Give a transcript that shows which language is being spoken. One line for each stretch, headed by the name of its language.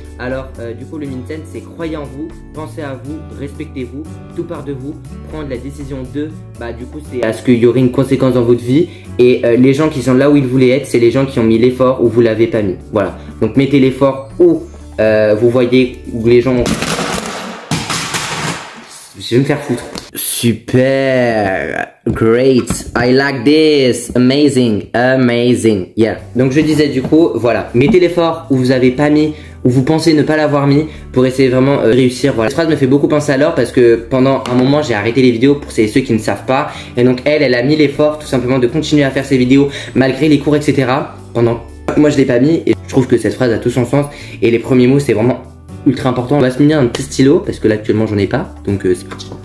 French: Alors du coup le Minsen c'est croyez en vous, pensez à vous, respectez-vous, tout part de vous, prendre la décision de, bah du coup c'est à ce qu'il y aurait une conséquence dans votre vie. Et les gens qui sont là où ils voulaient être, c'est les gens qui ont mis l'effort ou vous l'avez pas mis. Voilà, donc mettez l'effort où vous voyez où les gens... Je vais me faire foutre.
English: Super, great, I like this, amazing, amazing, yeah.
French: Donc je disais du coup, voilà, mettez l'effort où vous avez pas mis, où vous pensez ne pas l'avoir mis pour essayer vraiment réussir. Voilà. Cette phrase me fait beaucoup penser à Laure parce que pendant un moment j'ai arrêté les vidéos pour ceux qui ne savent pas. Et donc elle a mis l'effort tout simplement de continuer à faire ses vidéos malgré les cours etc. Pendant moi je l'ai pas mis et je trouve que cette phrase a tout son sens. Et les premiers mots c'est vraiment ultra important. On va se munir un petit stylo parce que là actuellement j'en ai pas. Donc c'est parti.